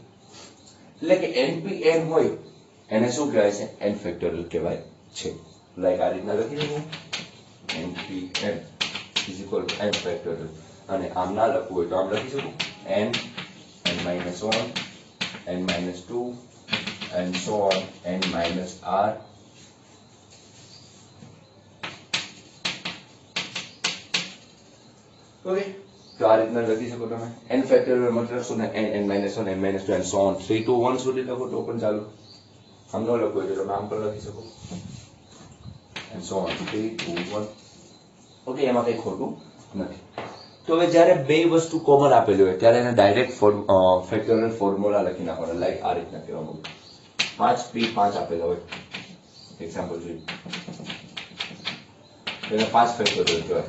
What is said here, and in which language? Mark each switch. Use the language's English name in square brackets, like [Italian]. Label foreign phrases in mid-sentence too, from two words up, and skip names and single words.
[Gujarati] એટલે કે npn હોય એને શું કહેવાય છે? n ફેક્ટોરિયલ કહેવાય છે. લાઈક આ રીતના લખી દઉં npn [English] is equal to [Gujarati] n ફેક્ટોરિયલ. અને આમ ના લખવું હોય તો આમ લખી શકું [English] n minus 1 n minus 2 and so on n minus r. [Gujarati] ઓકે, તો આ રીતના લખી શકો તમે. n ફેક્ટોરિયલ મતલબ શું? ને [English] n minus 1 n minus 2 and so on 3 to 1 [Gujarati] સુધી લખો તો પણ ચાલો. આમ ન લખો એટલે તમે આમ પણ લખી શકો [English] and so on 3 to 1. [Gujarati] ઓકે, એમાં કઈ ખોટું નથી. તો હવે જ્યારે બે વસ્તુ કોમન આપેલી હોય ત્યારે એને ડાયરેક્ટ ફેક્ટોરિયલ ફોર્મ્યુલા લખી નાખવાનો. લાઈક આ રીતના કહેવાનું 5p5 આપેલા હોય. એક્ઝામ્પલ જોઈએ એને 5 ફેક્ટોરિયલ કહેવાય.